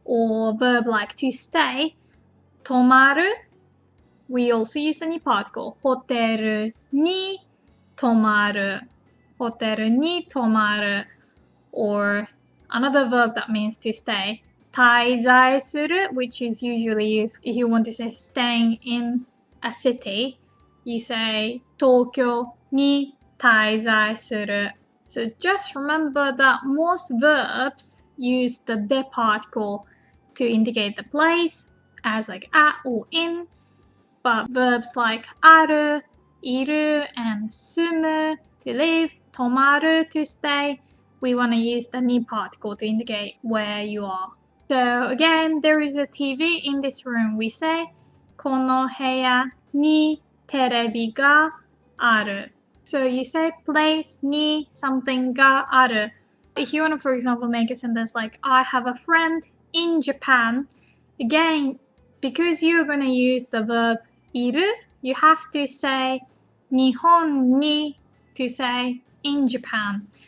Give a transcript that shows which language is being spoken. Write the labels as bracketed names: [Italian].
[English] Or verb like to stay, 泊まる, we also use the ni particle. [Japanese] ホテルに泊まる. ホテルに泊まる. [English] Or another verb that means to stay, 滞在する, which is usually used if you want to say staying in a city. You say [Japanese] 東京に滞在する. [English] So just remember that most verbs use the de particle to indicate the place as like at or in, but verbs like ある, いる, and 住む, to live, 泊まる, to stay, we want to use the ni particle to indicate where you are. So again, there is a TV in this room. We say [Japanese] この部屋にテレビがある. [English] So you say place に something がある. If you want to, for example, make a sentence like I have a friend in Japan, again, because you're going to use the verb いる, you have to say [Japanese] 日本に [English] to say in Japan.